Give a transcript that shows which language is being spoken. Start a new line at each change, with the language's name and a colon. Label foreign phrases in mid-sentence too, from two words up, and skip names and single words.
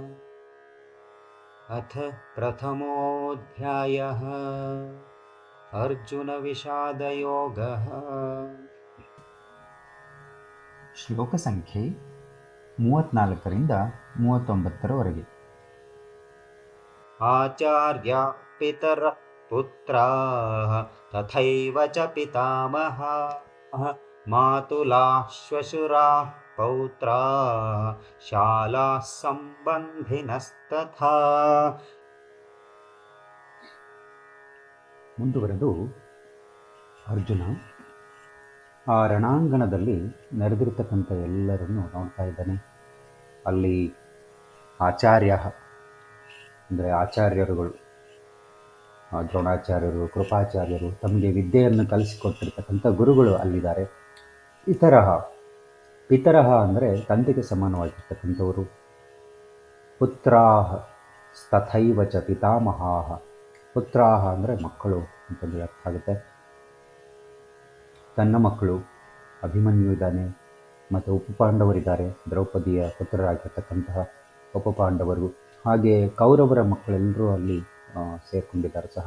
Sanskrit: ಅಥ ಪ್ರಥಮೋಧ್ಯಾಯಃ ಅರ್ಜುನ ವಿಷಾದ ಯೋಗಃ.
Kannada: ಶ್ಲೋಕ ಸಂಖ್ಯೆ 34ರಿಂದ 39ರವರೆಗೆ.
Sanskrit: ಆಚಾರ್ಯ ಪಿತರ ಪುತ್ರಾಃ ತಥೈವ ಚ ಪಿತಾಮಹಾಃ ಮಾತುಲಾಃ ಶ್ವಶುರಾಃ ಪೌತ್ರಾಃ ಶಾಲಾಃ ಸಂಬಂಧಿನಸ್ತಥಾ.
Kannada: ಮುಂದುವರೆದು ಅರ್ಜುನ ಆ ರಣಾಂಗಣದಲ್ಲಿ ನೆರೆದಿರ್ತಕ್ಕಂಥ ಎಲ್ಲರನ್ನು ನೋಡ್ತಾ ಇದ್ದಾನೆ. ಅಲ್ಲಿ ಆಚಾರ್ಯ ಅಂದರೆ ಆಚಾರ್ಯರುಗಳು, ದ್ರೋಣಾಚಾರ್ಯರು, ಕೃಪಾಚಾರ್ಯರು, ತಮಗೆ ವಿದ್ಯೆಯನ್ನು ಕಲಿಸಿಕೊಟ್ಟಿರ್ತಕ್ಕಂಥ ಗುರುಗಳು ಅಲ್ಲಿದ್ದಾರೆ. ಪಿತರಹ ಅಂದರೆ ತಂದೆಗೆ ಸಮಾನವಾಗಿರ್ತಕ್ಕಂಥವರು.
Sanskrit: ಪುತ್ರಾಹ ತಥೈವ ಚ ಪಿತಾಮಹಾಹ.
Kannada: ಪುತ್ರಾಹ ಅಂದರೆ ಮಕ್ಕಳು ಅಂತಂದು ಅರ್ಥ ಆಗುತ್ತೆ. ತನ್ನ ಮಕ್ಕಳು ಅಭಿಮನ್ಯು ಇದ್ದಾನೆ, ಮತ್ತು ಉಪಪಾಂಡವರಿದ್ದಾರೆ, ದ್ರೌಪದಿಯ ಪುತ್ರರಾಗಿರ್ತಕ್ಕಂತಹ ಉಪಪಾಂಡವರು, ಹಾಗೆ ಕೌರವರ ಮಕ್ಕಳೆಲ್ಲರೂ ಅಲ್ಲಿ ಸೇರ್ಕೊಂಡಿದ್ದಾರೆ ಸಹ.